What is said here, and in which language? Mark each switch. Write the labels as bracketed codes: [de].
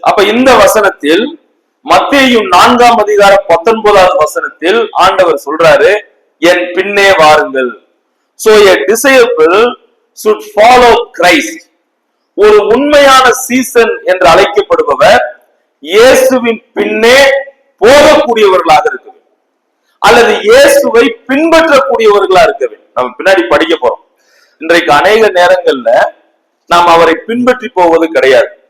[ta] அப்ப இந்த வசனத்தில் மத்தேயு 4ஆம் அதிகாரம் 19வது வசனத்தில் ஆண்டவர் சொல்றாரு, என் பின்னே வாருங்கள். [en] So a disciple should follow Christ. [ta] ஒரு உண்மையான சீசன் என்று அழைக்கப்படுபவர் இயேசுவின் பின்னே போகக்கூடியவர்களாக இருக்க வேண்டும், அல்லது இயேசுவை பின்பற்றக்கூடியவர்களா இருக்க வேண்டும். நம்ம பின்னாடி படிக்க போறோம். இன்றைக்கு அநேக நேரங்கள்ல நாம் அவரை பின்பற்றி போவது கிடையாது.